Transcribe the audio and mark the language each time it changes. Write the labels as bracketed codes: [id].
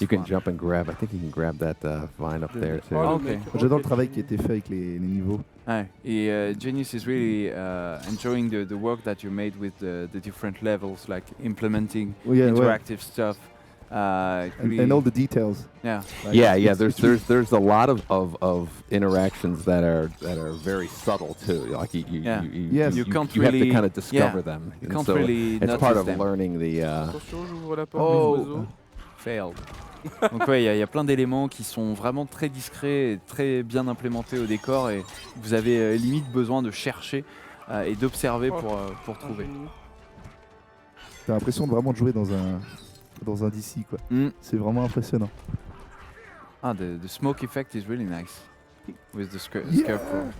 [en] You can jump and grab. I think you can grab that vine up there too. [fr] J'adore le travail qui a été fait avec les niveaux. Et [en] Genius is really enjoying the work that you made with the different levels, like implementing interactive stuff. And all the details. Yeah. Yeah. There's a lot of interactions that are very subtle too. Like you have to kind of discover them. You can't really it's part of them. Learning the. [fr] Attention, j'ouvre la porte des oiseaux. [en] Failed. [fr] Donc ouais, il y a plein d'éléments qui sont vraiment très discrets et très bien implémentés au décor et vous avez limite besoin de chercher et d'observer pour trouver. T'as l'impression de vraiment jouer dans un DC quoi. C'est vraiment impressionnant. [en] Ah, the smoke effect is really nice with the scarecrow.